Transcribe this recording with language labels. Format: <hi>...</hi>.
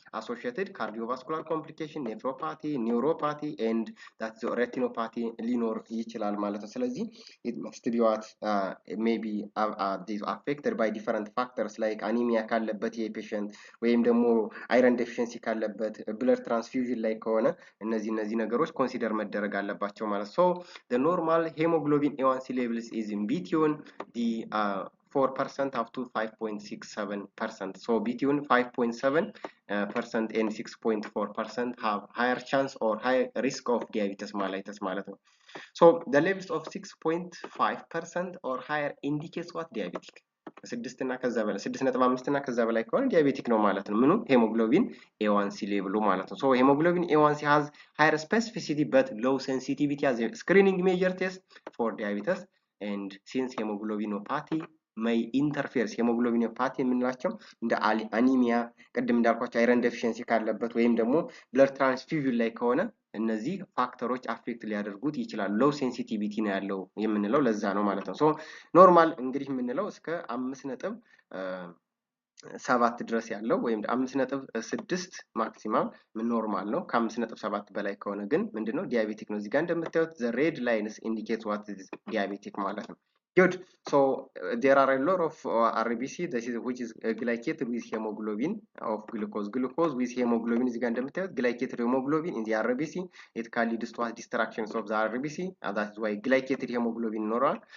<en>Associated cardiovascular complication, nephropathy, neuropathy and that's the retinopathy</en> <am>ሊኖር ይችላል ማለት ነው።</am> <en>ስለዚህ it must be what maybe affected by different factors like anemia</en> <am>ካለበት የፔሸንት ወይም ደግሞ አይረን ዴፊሽንሲ ካለበት ብለድ ትራንስፊውዥን ላይ ከሆነ እነዚህ ነገሮች ኮንሲደር መደረግ አለባቸው ማለት</am> <en>so the normal hemoglobin A1C levels is in between the 4% up to 5.67%. So between 5.7% and 6.4% have higher chance or high risk of diabetes mellitus</en> <am>ማለት ነው።</am> <en>So the levels of 6.5% or higher indicates what? Diabetic.</en> <am>6 እና ከዛ በላይ 6.5 እና ከዛ በላይ ከሆነ ዲያቤቲክ ነው ማለት ነው። ምኑ? ሄሞግሎቢን A1C ሌቭሉ ማለት ነው።</am> <en>So hemoglobin A1C has higher specificity but low sensitivity as a screening measure test for diabetes and since hemoglobinopathy may interferes</en> <am>ሄሞግሎቢኖፓቲ የምንላቸው እንደ አኒሚያ ቅድም እንዳልኳቸው አይረን ዴፊሽንሲ ካለበት ወይም ደግሞ ብለድ ትራንስፊውዥን ላይ ከሆነ እነዚህ ፋክተሮች አፌክት ሊያደርጉት ይችላሉ። ሎው ሴንሲቲቪቲ ነው ያለው የምንለው ለዛ ነው ማለት ነው። ሶ ኖርማል እንግዲህ የምንለው እስከ 5.7 ድረስ ያለው ወይም 5.6 ማክሲማም ኖርማል ነው። ከ5.7 በላይ ከሆነ ግን ምንድነው? ዲያቤቲክ ነው። እዚህ ጋር እንደምታዩት</am> <en>the red lines indicate what is diabetic</en> <am>ማለት ነው።</am> <en>Good. So there are a lot of RBC which is glycated with hemoglobin of glucose. Glucose with hemoglobin is glycated hemoglobin in the RBC. It can lead to distractions of the RBC, and that's why glycated hemoglobin normal.</en>